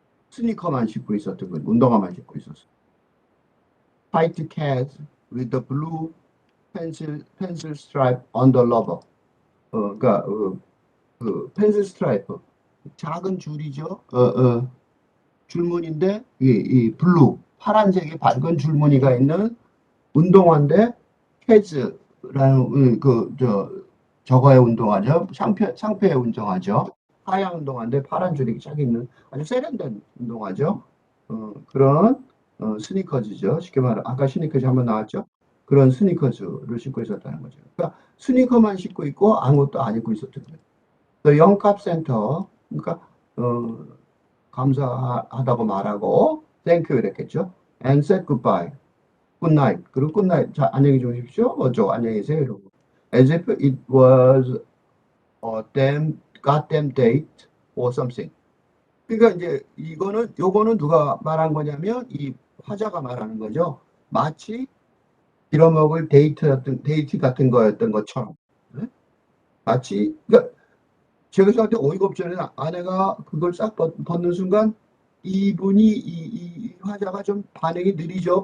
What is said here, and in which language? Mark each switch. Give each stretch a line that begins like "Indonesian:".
Korean: 스니커만 신고 있었던 거예요. 운동화만 신고 있었어요.
English: White cat with the blue pencil stripe on the rubber.
Korean: 그러니까 그 펜슬 스트라이프 작은 줄이죠. 줄무늬인데 이 블루 파란색의 밝은 줄무늬가 있는 운동화인데 캐즈라는 저거의 운동화죠. 상표의 운동화죠. 하얀 운동화인데 파란 줄이 쫙 있는 아주 세련된 운동화죠. 그런 스니커즈죠. 쉽게 말하면 아까 스니커즈 한번 나왔죠. 그런 스니커즈를 신고 있었다는 거죠. 그러니까 스니커만 신고 있고 아무것도 안 입고 있었던 거예요. 영캅센터 그러니까 감사하다고 말하고
English: thank you
Korean: 이랬겠죠.
English: and said goodbye. good night.
Korean: 그리고
English: good night.
Korean: 자, 안녕히 주무십시오. 안녕히 계세요. 이러고.
English: as if it was a goddamn date or something.
Korean: 그러니까 이제 요거는 누가 말한 거냐면 이 화자가 말하는 거죠. 마치 빌어먹을 데이트 같은 거였던 것처럼. 네? 마치 그러니까 제가 생각할 때 어이가 없잖아요. 아내가 그걸 싹 벗는 순간 이분이 이 화자가 좀 반응이 느리죠.